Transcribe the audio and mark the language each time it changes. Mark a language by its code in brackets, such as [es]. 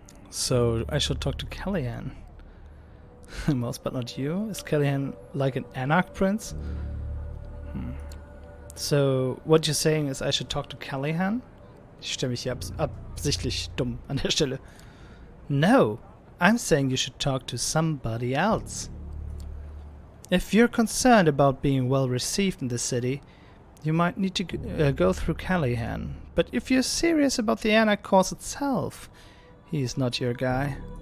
[en] So I should talk to Callahan. Most but not you? Is Callahan like an anarch prince? So what you're saying is I should talk to Callahan? [de] Ich stelle mich hier absichtlich dumm an der Stelle. [en] No, I'm saying you should talk to somebody else. If you're concerned about being well received in the city, you might need to go through Callahan. But if you're serious about the anarch cause itself, he's not your guy.